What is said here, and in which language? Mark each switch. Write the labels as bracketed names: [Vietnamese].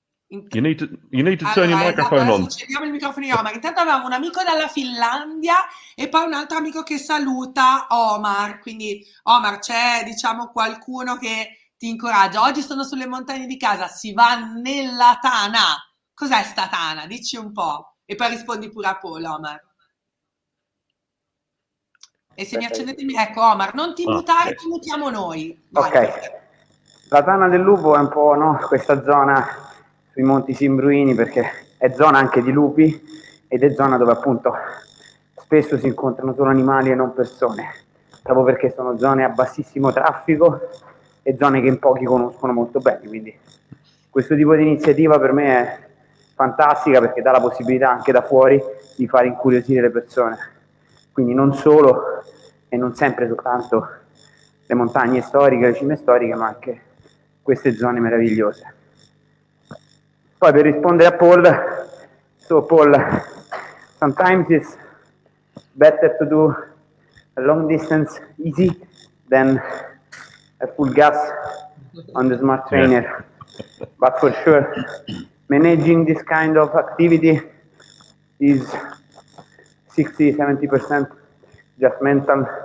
[English] You need to turn your microphone on. [Italian] Accendiamo il microfono di Omar. Intanto avevamo un amico dalla Finlandia e poi un altro amico che saluta Omar. Quindi Omar, c'è diciamo qualcuno che ti incoraggia. Oggi sono sulle montagne di casa, si va nella Tana. Cos'è sta Tana? Dici un po'. E poi rispondi pure a Paul, Omar. E se mi accendete ecco Omar, non ti mutare, ti mutiamo noi. Vai. Ok, la Tana del Lupo è un po', no, questa zona sui Monti Simbruini, perché è zona anche di lupi ed è zona dove appunto spesso si incontrano solo animali e non persone, proprio perché sono zone a bassissimo traffico e zone che in pochi conoscono molto bene, quindi questo tipo di iniziativa per me è fantastica perché dà la possibilità anche da fuori di far incuriosire le persone, quindi non solo e non sempre soltanto le montagne storiche, le cime storiche, ma anche queste zone meravigliose. Poi per rispondere a Paul, [English] so Paul, sometimes it's better to do a long distance easy than a full gas on the smart trainer. But for sure, managing this kind of activity is 60-70% just mental.